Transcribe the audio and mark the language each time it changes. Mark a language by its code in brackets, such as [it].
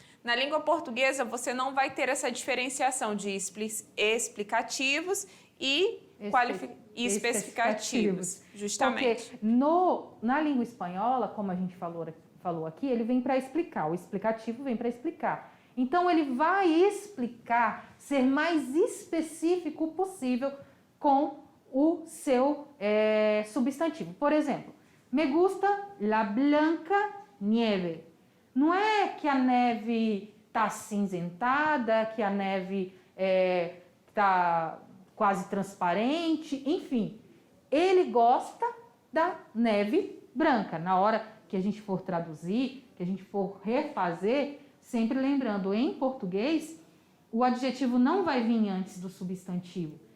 [pt] Na língua portuguesa, você não vai ter essa diferenciação de explicativos e especificativos, justamente. Porque na língua espanhola, como a gente falou aqui, ele vem para explicar, o explicativo vem para explicar. Então, ele vai explicar, ser mais específico possível com o seu substantivo. Por exemplo, [es] me gusta la blanca nieve. [pt] Não é que a neve está acinzentada, que a neve está quase transparente, enfim. Ele gosta da neve branca. Na hora que a gente for traduzir, que a gente for refazer, sempre lembrando, em português, o adjetivo não vai vir antes do substantivo.